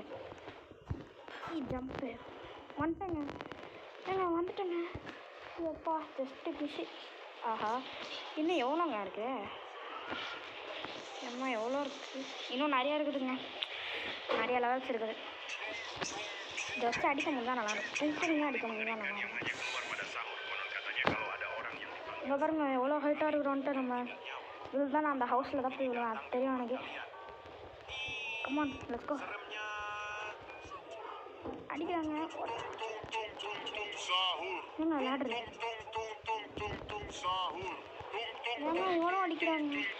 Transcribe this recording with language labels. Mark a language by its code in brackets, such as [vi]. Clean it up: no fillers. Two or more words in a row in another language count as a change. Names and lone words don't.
[ta] ஜம்ப்பு வந்துட்டேங்க. எப்பா ஜஸ்ட்டு மிஷி. ஆஹா இன்னும் எவ்வளோங்க இருக்குது? அம்மா எவ்வளோ இருக்குது? இன்னும் நிறையா இருக்குதுங்க. நிறைய லெவல்ஸ் இருக்குது. இதை வச்சு அடிக்க முடியும் தான் நல்லாயிருக்கும். அடிக்க முடியும் தான் நல்லாயிருக்கும். [id] Hanya keluar pada sahur. Konon katanya kalau ada orang yang dipanggil. [ta] இங்கே பாருங்க எவ்வளோ ஹைட்டாக இருக்கிறோன்ட்டு. நம்ம இதில் தான் நான் அந்த ஹவுஸில் தான் போய் விடுவேன். அது தெரியும் எனக்கு. [en] come on let's go. [ta] அடிக்கிறாங்க. என்ன விளையாடுறது? ஏன்னா ஓரம் அடிக்கிறாங்க.